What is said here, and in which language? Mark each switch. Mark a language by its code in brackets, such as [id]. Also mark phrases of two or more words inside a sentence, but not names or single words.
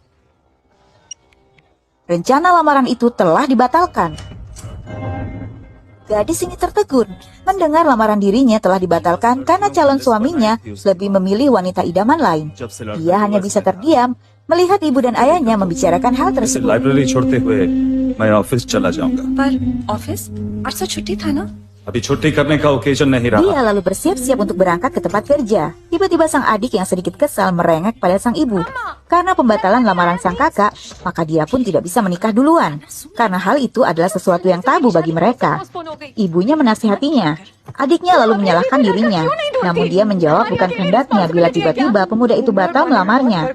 [id] Rencana lamaran itu telah dibatalkan. Gadis ini tertegun mendengar lamaran dirinya telah dibatalkan karena calon suaminya lebih memilih wanita idaman lain. Dia hanya bisa terdiam melihat ibu dan ayahnya membicarakan hal tersebut. [hi] लाइब्रेरी छोड़ते हुए मैं ऑफिस चला जाऊंगा। पर ऑफिस आज तो छुट्टी था ना? अभी छुट्टी करने का ओकेजन नहीं रहा। [id] Dia lalu bersiap-siap untuk berangkat ke tempat kerja. Tiba-tiba sang adik yang sedikit kesal merengek pada sang ibu. Karena pembatalan lamaran sang kakak, maka dia pun tidak bisa menikah duluan. Karena hal itu adalah sesuatu yang tabu bagi mereka. Ibunya menasihatinya. Adiknya lalu menyalahkan dirinya. Namun dia menjawab bukan kehendaknya bila tiba-tiba pemuda itu batal melamarnya.